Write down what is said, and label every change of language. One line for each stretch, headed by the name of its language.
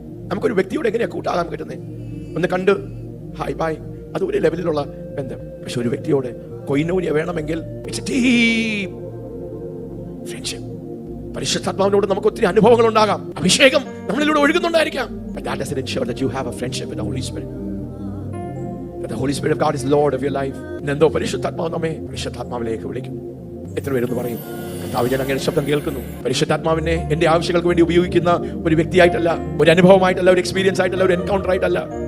Malayalam: നമുക്കൊരു വ്യക്തിയോട് എങ്ങനെയാ കൂട്ടാകാൻ പറ്റുന്നത്? ഒന്ന് കണ്ട് ഹായ് ബൈ, അത് ഒരു ലെവലിലുള്ള ബന്ധം. പക്ഷെ ഒരു വ്യക്തിയോട് കൊയിനോനിയ വേണമെങ്കിൽ
English: it's a deep friendship.
Malayalam: പരിശുദ്ധാത്മാവിനോട് നമുക്ക് ഒത്തിരി അനുഭവങ്ങൾ ഉണ്ടാകാം, അഭിഷേകം നമ്മളിലൂടെ ഒഴുകുന്നുണ്ടായിരിക്കാം.
English: But that doesn't ensure that you have a friendship with the Holy Spirit. But the Holy Spirit of God is Lord of your life.
Malayalam: എന്തോ പരിശുദ്ധാത്മാവ് നമ്മെ പരിശുദ്ധാത്മാവിലേക്ക് വിളിക്കും. എത്ര പേരെന്ന് പറയും, കർത്താവ് ഞാൻ അങ്ങനെ ശബ്ദം കേൾക്കുന്നു. പരിശുദ്ധാത്മാവിനെ എന്റെ ആവശ്യങ്ങൾക്ക് വേണ്ടി ഉപയോഗിക്കുന്ന ഒരു വ്യക്തിയായിട്ടല്ല, ഒരു അനുഭവമായിട്ടല്ല, ഒരു എക്സ്പീരിയൻസ് ആയിട്ടല്ല, ഒരു എൻകൗണ്ടർ ആയിട്ടല്ല.